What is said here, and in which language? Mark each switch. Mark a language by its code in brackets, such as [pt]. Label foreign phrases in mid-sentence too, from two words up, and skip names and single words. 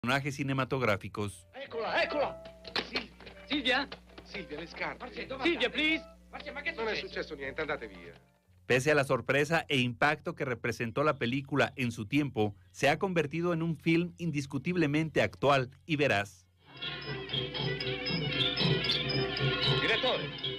[es] Personajes cinematográficos. [it] Eccola, eccola! Silvia? Silvia, le scarpe. [en] Silvia, please! [it] Non è successo niente, andate via. [es] Pese a la sorpresa e impacto que representó la película en su tiempo, se ha convertido en un film indiscutiblemente actual y veraz. [it] Direttore!